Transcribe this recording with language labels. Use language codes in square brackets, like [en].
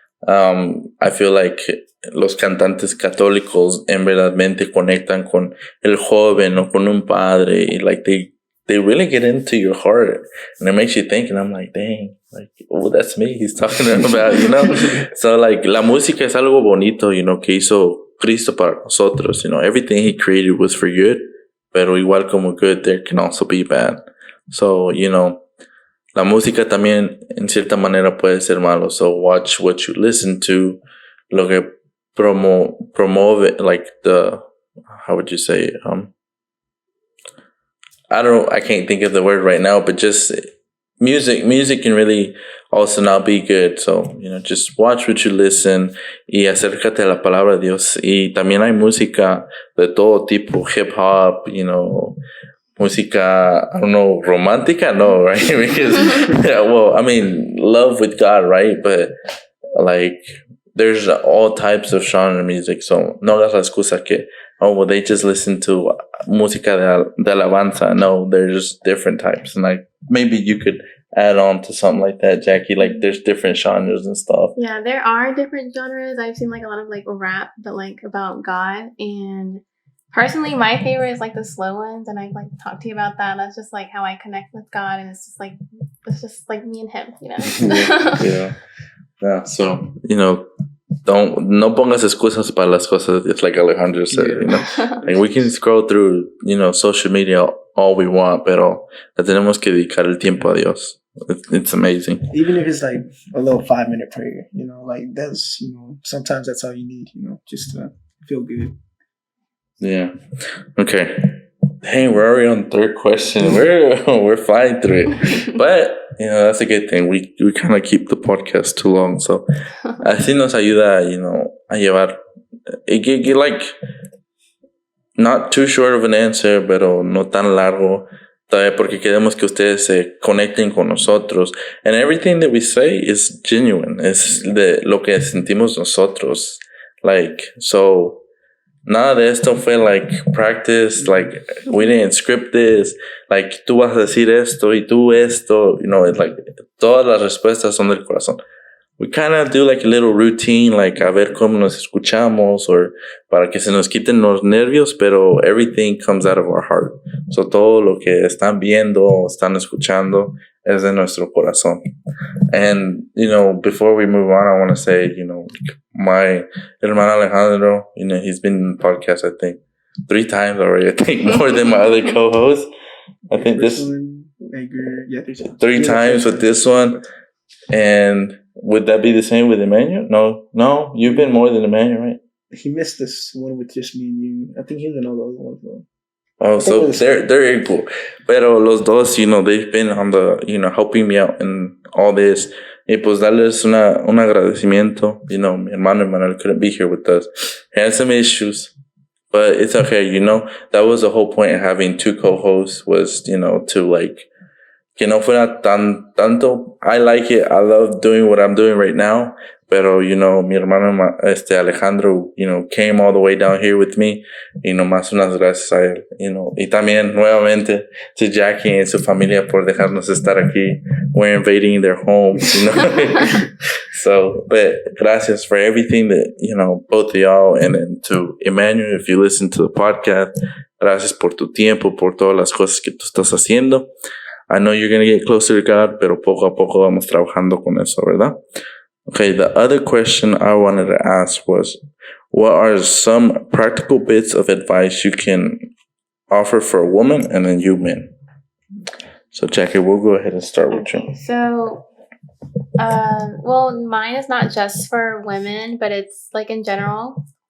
[en] I feel like [es] los cantantes católicos en verdadmente conectan con el joven o con un padre, y [en] like they really get into your heart, and it makes you think, and I'm like, dang, like, oh, that's me he's talking about, So like [es] la música es algo bonito, que hizo Cristo para nosotros, [en] everything he created was for good, [es] pero igual como [en] good, there can also be bad. [es] So, la música también en cierta manera puede ser malo, [en] so watch what you listen to, [es] lo que promueve, [en] like how would you say it? I can't think of the word right now, but just music can really also not be good. So, just watch what you listen [es] y acércate a la palabra de Dios. Y también hay música de todo tipo, hip hop, música, [en] I don't know, [es] romántica? [en] No, right? Because, well, I mean, love with God, right? But, like, there's all types of genre music. [es] So, no hagas la excusa que, [en] well, they just listen to [es] música de alabanza. [en] No, there's different types. And, like, maybe you could add on to something like that, Jackie. Like, there's different genres and stuff. Yeah, there are different genres. I've seen, like, a lot of, like, rap, but, like, about God. And personally, my favorite is, like, the slow ones. And I've, like, talked to you about that. That's just, like, how I connect with God. And it's just, like, me and him, Yeah. [es] So, no pongas excusas para las cosas. [en] It's like Alejandro said, Like, we can scroll through, social media all we want, [es] pero le tenemos que dedicar el tiempo a Dios. [en] It's amazing. Even if it's like a little 5-minute prayer, like that's, sometimes that's all you need, just to feel good. Yeah. Okay. Hey, we're already on the third question. We're flying through it. But, that's a good thing. We kind of keep the podcast too long. [es] So, así nos ayuda, a llevar, [en] get like, not too short of an answer, [es] pero no tan largo, porque queremos que ustedes se conecten con nosotros. [en] And everything that we say is genuine. [es] Es de lo que sentimos nosotros. Like, so, nada de esto fue [en] like practice, like we didn't script this, [es] like tú vas a decir esto y tú esto, [en] it's like [es] todas las respuestas son del corazón. [en] We kind of do like a little routine, like [es] a ver cómo nos escuchamos, [en] or [es] para que se nos quiten los nervios, pero [en] everything comes out of our heart. [es] So todo lo que están viendo, están escuchando es de nuestro corazón. [en] And, before we move on, I want to say, my hermano Alejandro, he's been in the podcast, I think, 3 times already. I think more than my other co-hosts. I think this 3 times with this one. And would that be the same with Emmanuel? No, you've been more than Emmanuel, right? He missed this one with just me and you. I think he was in all the other ones though. Oh, so they're equal. [es] Pero los dos, [en] they've been on the, helping me out in all this. [es] Y pues darles un agradecimiento. Mi hermano [en] Emmanuel couldn't be here with us. He had some issues, but it's okay. That was the whole point of having 2 co-hosts was, to like, [es] que no fuera tanto. [en] I like it. I love doing what I'm doing right now. [es] Pero, mi hermano, [en] Alejandro, came all the way down here with me. [es] Y nomás unas gracias a él, Y también, nuevamente, [en] to Jackie and [es] su familia por dejarnos estar aquí. [en] We're invading their homes, So, but [es] gracias [en] for everything that, both of y'all. And then to Emmanuel, if you listen to the podcast, [es] gracias por tu tiempo, por todas las cosas que tú estás haciendo. [en] I know you're going to get closer to God, [es] pero poco a poco vamos trabajando con eso, ¿verdad? [en] Okay, the other question I wanted to ask was, what are some practical bits of advice you can offer for a woman and then you men? So, Jackie, we'll go ahead and start with you. So, well, mine is not just for women, but it's like in general.